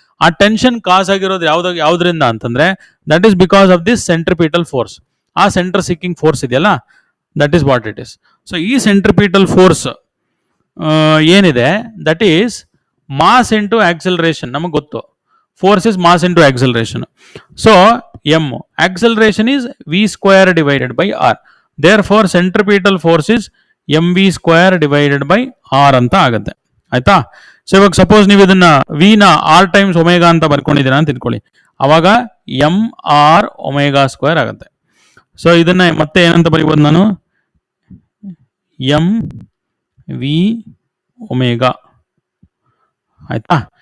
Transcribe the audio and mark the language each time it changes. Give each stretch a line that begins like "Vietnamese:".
Kannada: ಆ ಟೆನ್ಷನ್ ಕಾಸ್ ಆಗಿರೋದು ಯಾವ್ದ್ರಿಂದ ಅಂತಂದ್ರೆ
English: That is because of this centripetal force.
Kannada: ಆ ಸೆಂಟರ್ ಸಿಕ್ಕಿಂಗ್ ಫೋರ್ಸ್ ಇದೆಯಲ್ಲ,
English: That is what it is.
Kannada: So ಈ ಸೆಂಟ್ರಿಪಿಟಲ್ ಫೋರ್ಸ್ ಏನಿದೆ
English: That is mass into acceleration.
Kannada: ನಮಗೆ ಗೊತ್ತು,
English: Force is mass into acceleration. So m acceleration is v² divided by r. therefore centripetal force is mv² divided by r
Kannada: ಅಂತ ಆಗುತ್ತೆ, ಆಯ್ತಾ. So ಇವಾಗ suppose ನೀವು ಇದನ್ನ v ನ r ಟೈಮ್ಸ್ ಒಮೆಗಾ ಅಂತ ಬರ್ಕೊಂಡಿದ್ದೀರಾ ಅಂತ ತಿಳ್ಕೊಳ್ಳಿ, ಅವಾಗ mr ω² ಆಗುತ್ತೆ. ಸೊ ಇದನ್ನ ಮತ್ತೆ ಏನಂತ ಬರೀಬಹುದು ನಾನು, mv ಒಮೆಗಾ, ಆಯ್ತಾ.